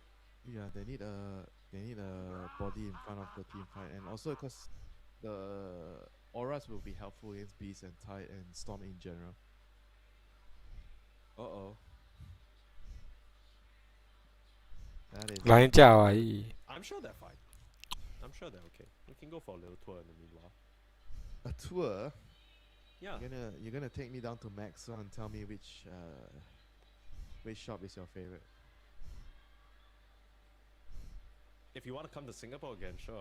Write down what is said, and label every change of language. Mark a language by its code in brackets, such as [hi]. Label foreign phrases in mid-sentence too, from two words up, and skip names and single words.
[en] yeah, they need a body in front of the team fight, and also because the auras will be helpful against Beast and Tide and Storm in general. Uh-oh. That is လိုင်းကြပါကြီး I'm sure they're fine. I'm sure they're okay. We can go for a little tour in the meanwhile. a tour. Yeah. You're gonna take me down to Maxwell and tell me which shop is your favorite. If you want to come to Singapore again, sure.